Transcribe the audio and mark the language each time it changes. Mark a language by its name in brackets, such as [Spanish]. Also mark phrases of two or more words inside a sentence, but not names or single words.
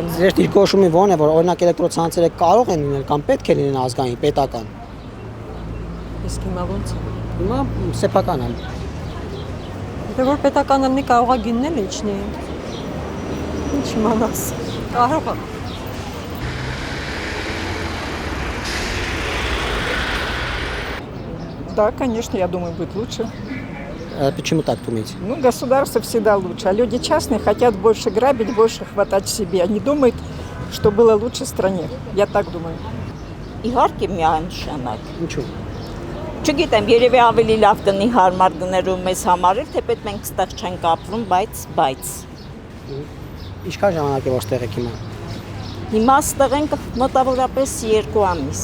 [Armenian] Ձեր դիրքորոշումի ո՞րն է, որ օրինակ էլեկտրոցանցերը կարող են լինել կամ պետք է լինեն ազգային, պետական։ Իսկ հիմա ո՞նց է։ Հիմա սեփական է։ Դե որ պետական լինի կարող է գիննել ինչն է։ Ինչ իմանաս։ Կարող է։ [Russian] Да, конечно, я думаю, будет лучше. Почему так думаете? Ну, государство всегда лучше, а люди частные хотят больше грабить, больше хватать себе. Они думают, что было лучше в стране. Я так думаю. [Armenian] Իհարկե միանշանակ։ Ինչու։ Չգիտեմ, երևի ավելի լավ կնի հարմար գներում մեզ համար էլ, թեպետ մենք ստեղ չենք ապրում, բայց։ Ինչքան ժամանակ է որ ստեղ եք հիմա։ Հիմա ստեղ ենք մոտավորապես 2 ամիս։